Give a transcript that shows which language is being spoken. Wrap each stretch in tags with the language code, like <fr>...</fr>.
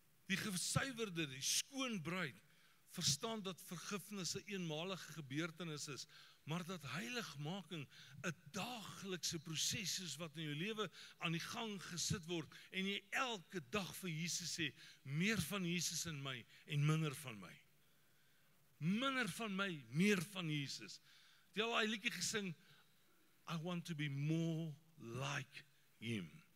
<af>Die gesuiwerde, die skoon bruid, verstaan dat vergifnis 'n eenmalige gebeurtenis is, maar dat heiligmaking 'n daaglikse proses is wat in jou lewe aan die gang gesit word en jy elke dag vir Jesus sê, meer van Jesus in my en minder van my. Minder van my, meer van Jesus.</af> <en>Jy al daai liedjie gesing, I want to be more like him.</en>